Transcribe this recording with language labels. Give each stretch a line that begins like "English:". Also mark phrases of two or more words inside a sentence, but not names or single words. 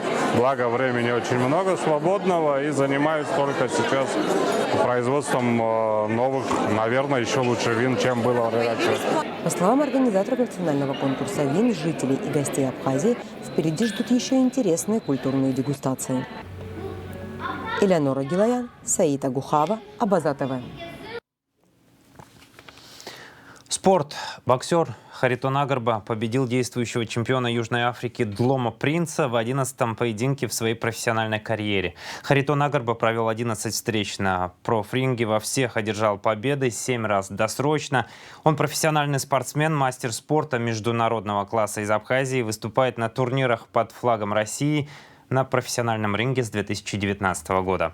Russian: Благо, времени очень много свободного, и занимаюсь только сейчас производством новых, наверное, еще лучше вин, чем было раньше. По словам организаторов национального конкурса вин, жителей и гостей Абхазии впереди ждут еще интересные культурные дегустации. Элеонора Гилаян, Саид Агухава, Абаза ТВ. Спорт. Боксер Харитон Агарба победил действующего чемпиона Южной Африки Длома Принца в 11-м поединке в своей профессиональной карьере. Харитон Агарба провел 11 встреч на профринге, во всех одержал победы, 7 раз досрочно. Он профессиональный спортсмен, мастер спорта международного класса из Абхазии, выступает на турнирах под флагом России на профессиональном ринге с 2019 года.